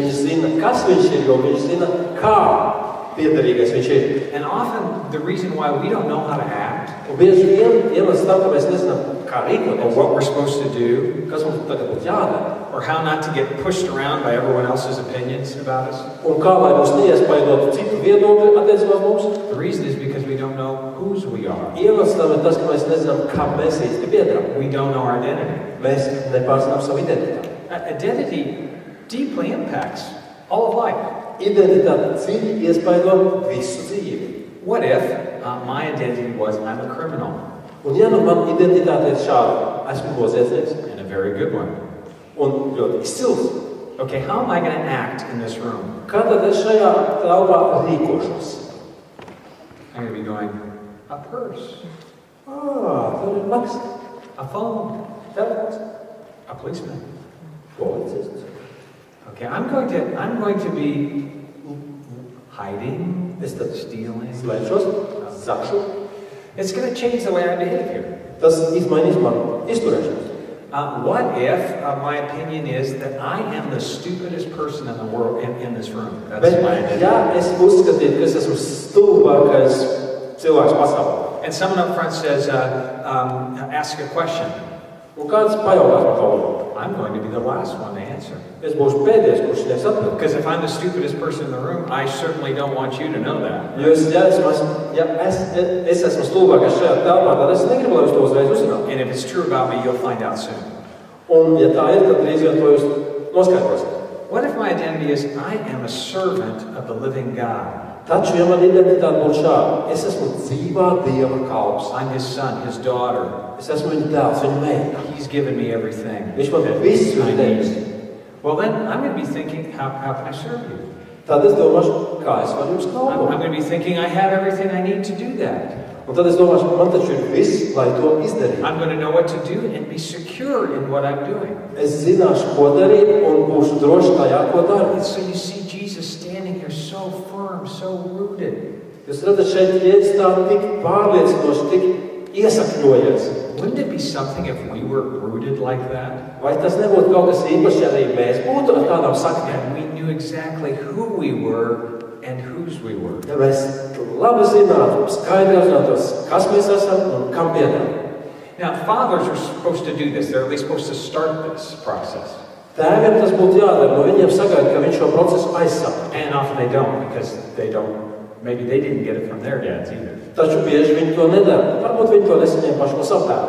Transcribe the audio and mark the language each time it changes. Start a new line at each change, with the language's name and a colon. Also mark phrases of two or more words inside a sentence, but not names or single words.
Latvian: Viņš zina, kas viņš ir, jo viņš zina, kā piederīgais viņš ir.
English: And often the reason why we don't know how to act,
Latvian: Un bieži vien iemesls tam, ka mēs nezinām, kā
English: or
Latvian: rīkoties,
English: what we're supposed to do,
Latvian: kas mums tagad būtu jādara,
English: or how not to get pushed around by everyone else's opinions about us.
Latvian: un kā lai mums neiespaidotu citu viedokļu attiecībā uz mums.
English: The reason is because we don't know whose we are.
Latvian: Iemesls tam ir tas, ka mēs nezinām, kam mēs īsti piedaram.
English: We don't know our identity.
Latvian: Mēs nepārzinām savu identitāti.
English: Identity deeply impacts all of life.
Latvian: Identitāte dziļi iespaido visu dzīvi.
English: What if my identity was I'm a criminal?
Latvian: Un ja nu man identitāte ir šāda, esmu noziedznieks,
English: And a very good one.
Latvian: un ļoti izcils,
English: Okay, how am I going to act in this room?
Latvian: kā tad es šajā telpā rīkošos?
English: I'm going to be going, a purse,
Latvian: Tur ir laksts,
English: a phone,
Latvian: telefons,
English: a policeman.
Latvian: policists.
English: Okay, I'm going to be hiding,
Latvian: Es tad
English: stealing.
Latvian: slēpšos, zakšu.
English: It's going to change the way I behave here.
Latvian: Tas izmainīs manu izturēšanos.
English: What if my opinion is that I am the stupidest person in the world in this room? That's
Latvian: Bet,
English: my identity.
Latvian: ja es uzskatītu, ka es esmu stulbākais cilvēks pasaulē,
English: And someone up front says, ask a question.
Latvian: un kāds pajautās man kaut ko,
English: I'm going to be the last one to answer.
Latvian: es būšu pēdējais, kurš sniegs atbildi.
English: Because if I'm the stupidest person in the room, I certainly don't want you to know that.
Latvian: Jo es esmu stulbākais šajā telpā, tad es negribu, lai jūs to uzreiz uzzinātu.
English: And if it's true about me, you'll find out soon.
Latvian: Un, ja tā ir, tad drīz vien to jūs noskaidrosiet.
English: What if my identity is I am a servant of the living God?
Latvian: Taču, ja man identitāte būtu šāda, es esmu dzīvā Dieva kalps.
English: I'm his son, his daughter.
Latvian: Es esmu viņa dēls, viņa meita.
English: He's given me everything.
Latvian: Viņš man
English: that
Latvian: visu
English: I
Latvian: ir
English: need.
Latvian: devis.
English: Well, then I'm going to be thinking, how can I serve you?
Latvian: Tad es domāšu, kā es varu jums
English: I'm
Latvian: kalpot.
English: going to be thinking, I have everything I need to do that.
Latvian: Un tad es domāšu, man taču ir viss, lai to izdarītu.
English: I'm going to know what to do and be secure in what I'm doing.
Latvian: Es zināšu, ko darīt, un būšu droši tajā, ko daru.
English: And so you see Jesus standing here so firm, so rooted.
Latvian: Jūs redzat, šeit Jēzus tā tik pārliecinoši, tik iesakņojies.
English: Wouldn't it be something if we were rooted like that?
Latvian: Vai tas nebūtu kaut kas īpašs, ja arī mēs būtu ar tādām saknēm?
English: And we knew exactly who we were and whose we were.
Latvian: Ja mēs labi zinātu, skaidri apzinātos, kas mēs esam un kam piederam.
English: Now, fathers are supposed to do this. They're at least supposed to start this process.
Latvian: Tēviem tas būtu jādara, no viņiem sagaida, ka viņš šo procesu aizsaka.
English: And often they don't, because maybe they didn't get it from their dads either.
Latvian: Taču bieži viņi to nedara. Varbūt viņi to nesaņem paši no savu tēvu.